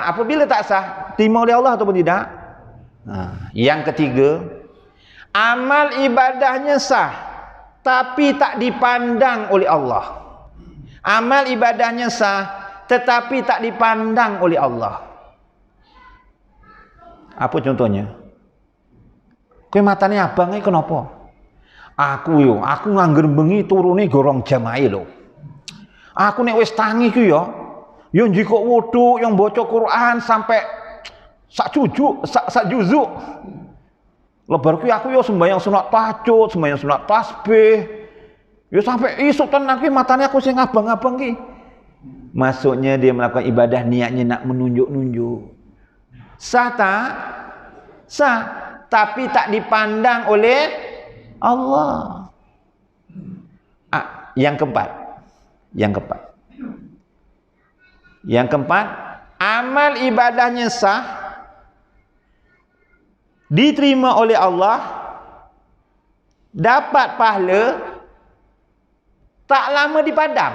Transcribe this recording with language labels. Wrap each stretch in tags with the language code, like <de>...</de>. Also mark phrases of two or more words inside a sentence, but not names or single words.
<ms>Apabila tak sah, terima oleh Allah ataupun tidak? Yang ketiga, amal ibadahnya sah tapi tak dipandang oleh Allah. Amal ibadahnya sah tetapi tak dipandang oleh Allah. Apa contohnya?</ms> <jv>Kowe matane abang iki kenapa? Aku ngangger bengi turune gorong jamaah lho. Aku nek wis tangi ku yo njikok wudu,</jv> <ms>yang baca Quran sampai</ms> <jv>sak juzuk. Lebar ku aku yo sembahyang sunat tahajud, sembahyang sunat tasbih. Yo sampai isuk tenan ki matane aku sing abang-abang ki.</jv> <ms>Maksudnya dia melakukan ibadah niatnya nak menunjuk-nunjuk. Sah tak? Sah. Tapi tak dipandang oleh Allah. Yang keempat, amal ibadahnya sah, diterima oleh Allah, dapat pahala, tak lama dipadam.</ms>